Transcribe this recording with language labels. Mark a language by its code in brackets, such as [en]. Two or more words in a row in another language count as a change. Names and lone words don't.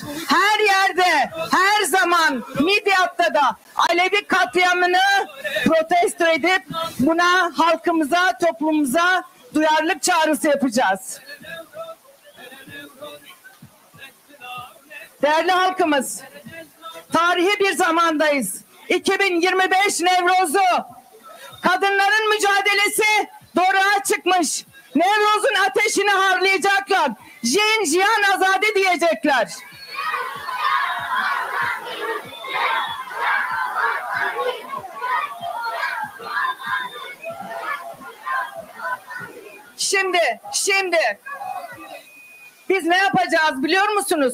[tr] Her yerde, her zaman Midyat'ta da Alevi katliamını protesto edip buna halkımıza, toplumumuza duyarlılık çağrısı yapacağız. Değerli halkımız, tarihi bir zamandayız. 2025 Nevroz'u, kadınların mücadelesi doruğa çıkmış. Nevroz'un ateşini harlayacaklar. [ku] Jin Jiyan Azade [tr] diyecekler. Şimdi biz ne yapacağız biliyor musunuz?